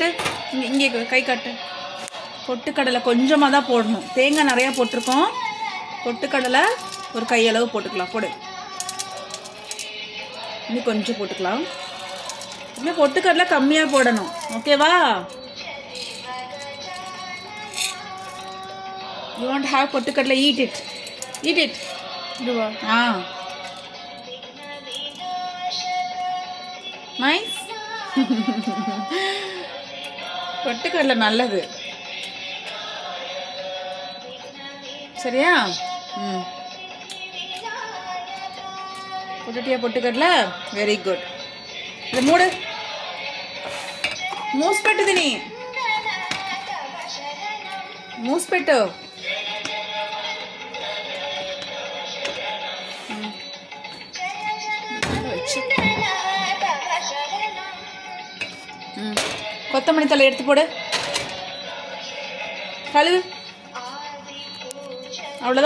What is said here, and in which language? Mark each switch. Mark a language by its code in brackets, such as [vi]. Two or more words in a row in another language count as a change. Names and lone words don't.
[ta] இங்கே கை காட்டு. பொட்டுக்கடலை கொஞ்சமாக தான் போடணும், தேங்காய் நிறையா போட்டிருக்கோம். பொட்டுக்கடலை ஒரு கையளவு போட்டுக்கலாம். போடு. இன்னும் கொஞ்சம் போட்டுக்கலாம். இன்னும் பொட்டுக்கடலை கம்மியாக போடணும். ஓகேவா? [en] you want have பொட்டுக்கடலை? eat it. eat it. [ta] இதுவா? நைஸ். பொட்டுக்கடலை நல்லது. சரியா? பொட்டுட்டியா பொட்டுக்கடலை? [en] very good. [ta] இது மூடு. மூஸ் பெட்டுது நீ. [te] మూసి పెట్టు. [ta] கொத்தமல்லி தலை எடுத்து போடு. கழுவு. அவ்வளோதான்.